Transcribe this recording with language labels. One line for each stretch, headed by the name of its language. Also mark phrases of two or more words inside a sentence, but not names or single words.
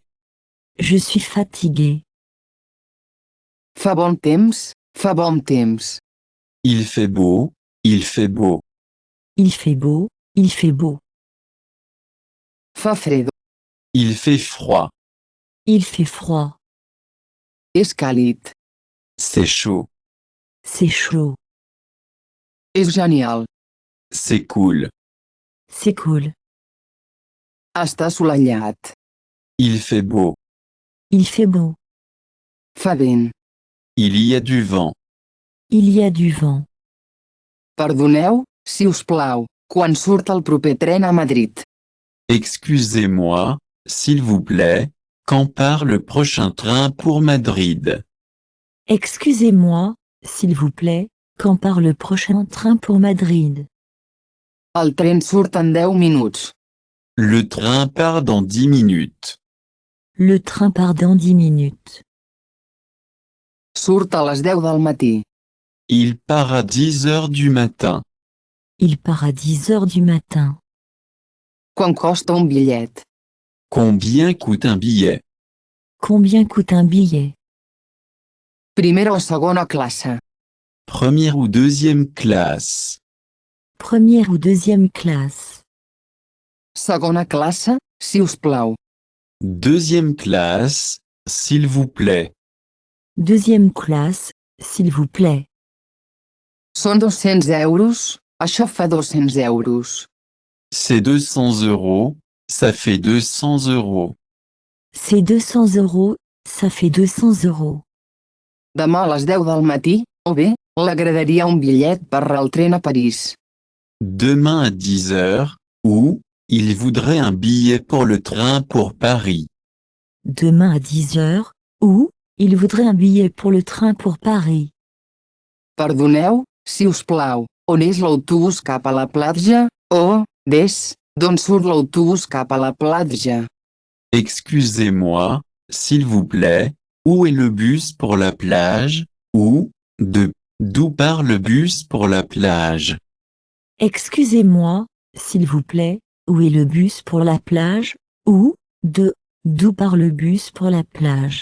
French: Je suis fatigué.
Catalan: Fa bon temps. Fa bon temps.
French: Il fait beau. Il fait beau. Il fait beau. Il fait beau.
Catalan: Fa fred.
French: Il fait froid. Il fait froid.
Catalan: És càlid.
French: C'est chaud. C'est chaud.
Catalan: És genial.
French: C'est cool. C'est cool.
Catalan: Està assolellat.
French: Il fait beau. Il fait beau.
Catalan: Fa vent.
French: Il y a du vent. Il y a du vent.
Catalan: Perdoneu, si us plau, quan surt el proper tren a Madrid.
French: Excusez-moi, s'il vous plaît, quand part le prochain train pour Madrid? Excusez-moi, s'il vous plaît, quand part le prochain train pour Madrid?
Catalan: El tren surt en 10 minuts.
French: Le train part dans 10 minutes. Le train part dans 10 minutes.
Catalan: Surt a les 10 del matí.
French: Il part à 10 heures du matin. Il part à 10 heures du matin.
Catalan: Quan costa un bitllet?
French: Combien coûte un billet? Combien coûte un billet?
Catalan: Primera o segona classe.
French: Première ou deuxième classe? Première ou deuxième classe?
Catalan: Segona classe, si us plau.
French: Deuxième classe, s'il vous plaît. Deuxième classe, s'il vous plaît.
Catalan: Són 200 euros, això fa 200 euros.
French: C'est 200 euros, ça fait 200 euros. C'est 200 euros, ça fait 200 euros.
Catalan: Demà a les 10 del matí, o bé, l'agradaria un bitllet per al tren a París.
French: Demain à 10 heures, ou, il voudrait un billet pour le train pour Paris. Demain à 10 heures, ou, il voudrait un billet pour le train pour Paris.
Catalan: Perdoneu, si us plau, on és l'autobús cap a la platja, o, des, d'on surt l'autobús cap a la platja?
French: Excusez-moi, s'il vous plaît, où est le bus pour la plage, ou, d'où part le bus pour la plage? Excusez-moi, s'il vous plaît, où est le bus pour la plage, ou, d'où part le bus pour la plage?